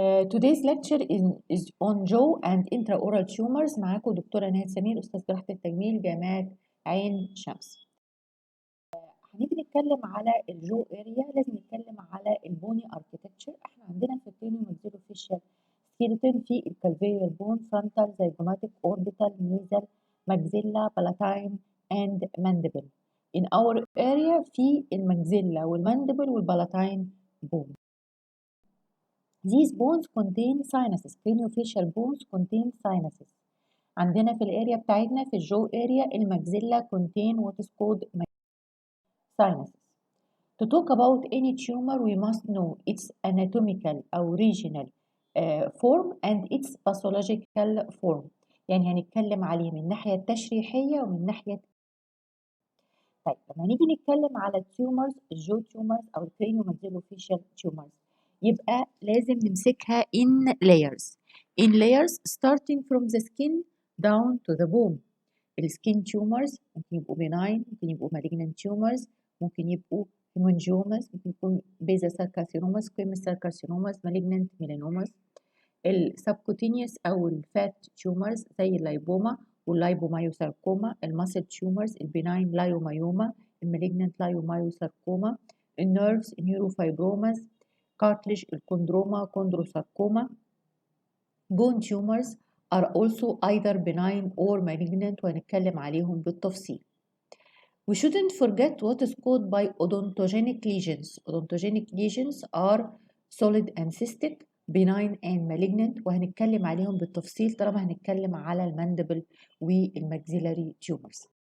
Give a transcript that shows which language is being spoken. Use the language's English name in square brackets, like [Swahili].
[English] Today's lecture is on jaw and intraoral tumors. [Arabic] معاكم دكتورة نهاد سمير أستاذ جراحة التجميل جامعة عين شمس. هنيجي نتكلم على الجو اريا، لازم نتكلم على البوني اركيتكتشر. احنا عندنا في [English] الكرينيوماكسيلوفيشال سكيلتون في الكالفيولار bone, frontal, zygomatic, orbital, nasal, maxilla, palatine and mandible. In our area في الماكسيلا والمانديبل والبالاتاين bone. These bones contain sinuses. Craniofacial bones contain sinuses. [Arabic] عندنا في الاريا بتاعتنا في الجو اريا الماكسيلا [English] contain what is called sinuses. To talk about any tumor we must know its anatomical أو regional form and its pathological form. [Arabic] يعني هنتكلم عليه من الناحية التشريحية ومن ناحية. طيب لما نيجي نتكلم على التيومرز، الجو تيومرز أو الكرينيوماكسيلوفيشال تيومرز، يبقى لازم نمسكها [English] in layers. In layers starting from the skin down to the bone. السكين tumors [Arabic] ممكن يبقوا [English] benign، ممكن يبقوا malignant tumors، ممكن يبقوا هيمانجيوماس، ممكن يكون basal cell carcinoma, squamous cell carcinomas, malignant melanomas. السبكوتينيوس أو الفات تيومرز زي اللايبوما واللايبومايوساركوما، الماسل تيومرز، البناين لايومايوما، المالجنانت لايومايوساركوما، النيرفز، النيوروفايبروماز، كارتليج، الكوندروما، chondrosarcoma. bone tumors are also either benign or malignant [Arabic] وهنتكلم عليهم بالتفصيل. [English] We shouldn't forget what is called by odontogenic lesions. Odontogenic lesions are solid and cystic, benign and malignant [Arabic] وهنتكلم عليهم بالتفصيل طالما هنتكلم على الماندبل والماكسيلاري [English] tumors.